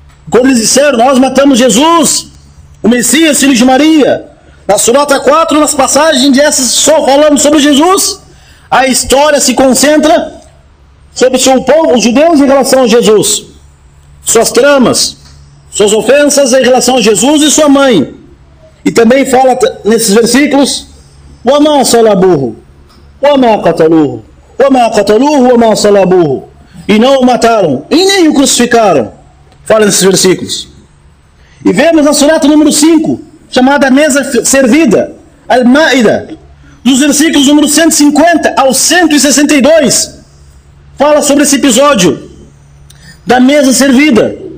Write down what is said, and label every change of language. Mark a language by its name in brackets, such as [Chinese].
[Portuguese] Quando eles disseram: nós matamos Jesus, o Messias, filho de Maria. Na surata 4, nas passagens dessas, só falando sobre Jesus, a história se concentra sobre o seu povo, os judeus, em relação a Jesus, suas tramas, suas ofensas em relação a Jesus e sua mãe. E também fala nesses versículos: [Arabic] وَمَا صَلَبُوهُ وَمَا قَتَلُوهُ وَمَا قَتَلُوهُ وَمَا صَلَبُوهُ. [Portuguese] E não o mataram, e nem o crucificaram. Fala nesses versículos. E vemos na surata número 5, chamada Mesa Servida, Al-Ma'ida, dos versículos número 150 ao 162, fala sobre esse episódio da mesa servida.